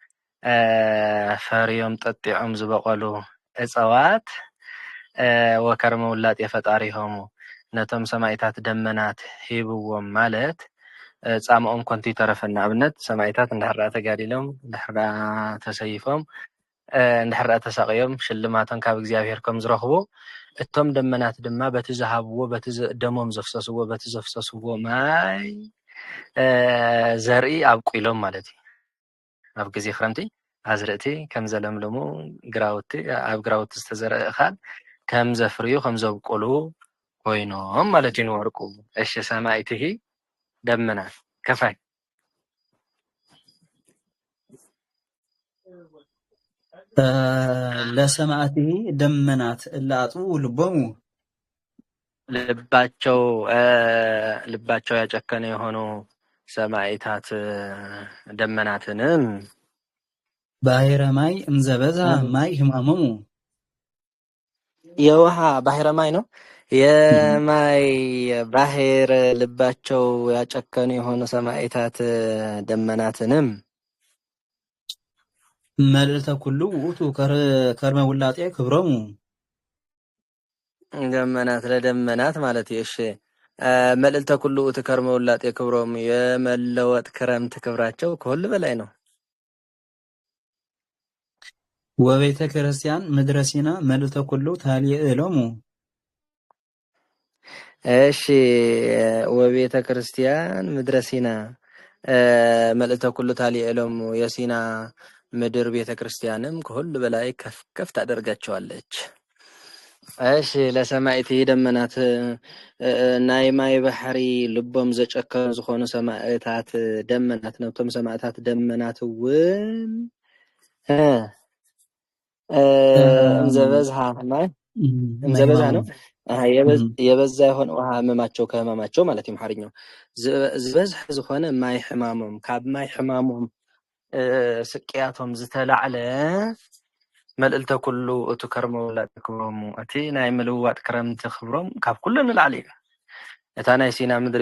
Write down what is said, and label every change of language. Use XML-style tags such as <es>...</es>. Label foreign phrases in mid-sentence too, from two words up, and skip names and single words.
<ti>ፈርዮም ጠጢዖም ዝበቀሉ እፅዋት</ti> <gez>ወከርመ ውላጤ ፈጣሪሆሙ</gez> <ti>ነቶም ሰማዕታት ደመናት ሂብዎም ማለት ጻምኦም ኮንቲ ተረፈና ኣብነት ሰማዕታት እንዳሕራ ተጋዲሎም እንዳሕራ ተሰይፎም እንዳሕራ ተሳቂዮም ሽልማቶም ካብ እግዚአብሔር ከም ዝረኽቡ እቶም ደመናት ድማ በቲ ዝሃብዎ በቲ ደሞም ዘፍሰስዎ በቲ ዘፍሰስዎ ማይ ዘርኢ ኣብቁሎም ማለት እዩ ኣብ ግዜ ክረምቲ ኣዝርእቲ ከም ዘለምለሙ ግራውቲ ኣብ ግራውቲ ዝተዘርአ እኻል ከም ዘፍርዩ ከም ዘብቁሉ ኮይኖም ማለት እዩ ንወርቁ እሺ</ti> <gez>ሰማዕትሂ ደመናት ከፋይ ለሰማዕትሂ ደመናት እላአጥው ልቦሙ</gez> <am>ልባቸው ያጨከነ የሆኑ ሰማዕታት ደመናትንም</am> <gez>ባሕረ ማይ እንዘበዛ ማይ ህማመሙ</gez> <am>የውሃ</am> <gez>ባሕረ ማይ</gez> <am>ነው የማይ ባሕር ልባቸው ያጨከኑ የሆኑ ሰማዕታት ደመናትንም</am> <gez>መልእልተ ኩሉ ውእቱ ከርመ ውላጤ ክብሮሙ</gez> <am>ደመናት ለደመናት ማለት እሺ</am> <gez>መልእልተ ኩሉ ውእቱ ከርመ ውላጤ ክብሮሙ</gez> <am>የመለወጥ ክረምት ክብራቸው ከሁሉ በላይ ነው</am> <gez>ወቤተ ክርስቲያን ምድረ ሲና መልእልተ ኩሉ ታሊእሎሙ</gez> <am>እሺ</am> <gez>ወቤተ ክርስቲያን ምድረ ሲና መልእልተ ኩሉ ታሊእሎሙ</gez> <am>የሲና ምድር ቤተ ክርስቲያንም ከሁሉ በላይ ከፍ ታደርጋቸዋለች እሺ</am> <gez>ለሰማዕትሂ ደመናት</gez> <ti>ናይ ማይ ባሕሪ ልቦም ዘጨከኑ ዝኾኑ ሰማዕታት ደመናት ነቶም ሰማዕታት ደመናት እውን</ti> <gez>እንዘበዝሃ ማይ እንዘበዝሃ</gez> <am>ነው የበዛ የሆነ ውሃ ህመማቸው ከህመማቸው ማለት</am> <ti>እዩ አማርኛው ዝበዝሕ ዝኾነ ማይ ሕማሞም ካብ ማይ ሕማሞም ስቅያቶም ዝተላዕለ</ti> <gez>መልእልተ ኩሉ እቱ ከርመ ውላጤ ክብሮሙ</gez> <ti>እቲ ናይ ምልውዋጥ ክረምቲ ክብሮም ካብ ኩሉ ንላዕሊ እዩ እታ ናይ ሲና ምድሪ</ti>